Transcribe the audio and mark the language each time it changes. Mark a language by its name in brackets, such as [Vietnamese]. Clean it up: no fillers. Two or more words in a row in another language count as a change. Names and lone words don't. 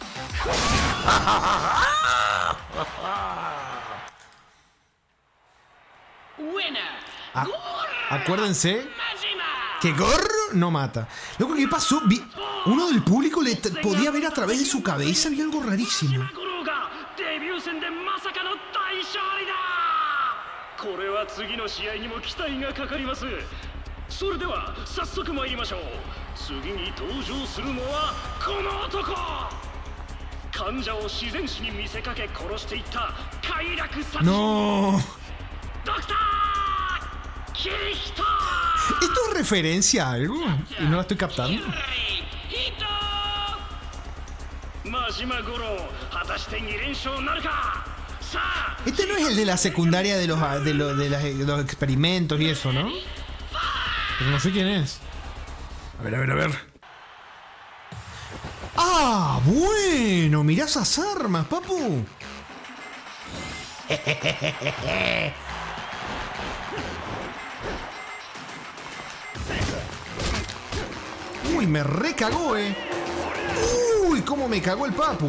[Spanish] Acuérdense que Gorro no mata. Luego, ¿qué pasó? Uno del público le podía ver a través de su cabeza. Había algo rarísimo. [Japanese] これは次の試合にも期待がかかります。それでは早速参りましょう。次に登場するのはこの男。患者を自然死に見せかけ殺していった快楽殺人。 No. ドクターキリヒト。 [Spanish] ¿Esto es referencia a algo? Y no la estoy captando. [Japanese] 真島五郎、果たして2連勝なるか。 [Spanish] Este no es el de la secundaria de los experimentos y eso, ¿no? Pero no sé quién es. A ver. ¡Ah, bueno! Mirá esas armas, papu. Uy, me recagó, Uy, cómo me cagó el papu.